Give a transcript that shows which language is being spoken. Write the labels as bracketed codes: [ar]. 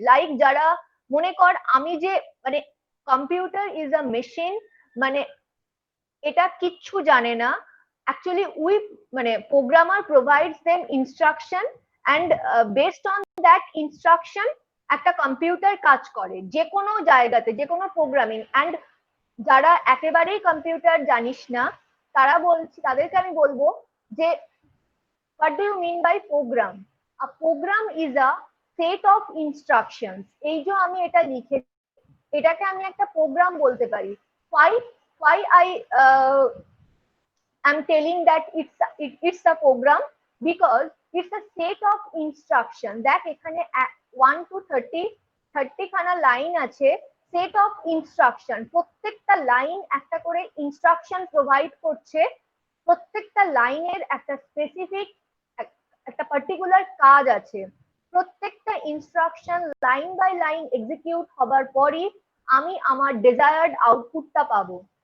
[bn] Like যারা মনে কর আমি যে মানে কম্পিউটার ইজ আ মেশিন, মানে এটা কিচ্ছু জানে না অ্যাকচুয়ালি, উই মানে programmer provides them instruction and based on that instruction একটা কম্পিউটার কাজ করে যে কোনো জায়গাতে, যে কোনো প্রোগ্রামিং। অ্যান্ড যারা একেবারেই কম্পিউটার জানিস না তারা বলছি, তাদেরকে আমি বলবো যে [en] what do you mean by program? A program is a set of instructions. [bn] এই যে আমি এটা লিখে, এটাকে আমি একটা প্রোগ্রাম বলতে পারি। [en] why why I am telling that it's a program, because it's a set of instruction। [bn] দেখ এখানে 1 to 30 খানা লাইন আছে, সেট অফ ইনস্ট্রাকশন। প্রত্যেকটা লাইন একটা করে ইনস্ট্রাকশন প্রোভাইড করছে, প্রত্যেকটা লাইনের একটা স্পেসিফিক একটা পার্টিকুলার কাজ আছে। প্রত্যেকটা instruction line by line execute হবার পরই আমি আমার ডিজায়ার্ড আউটপুটটা পাবো।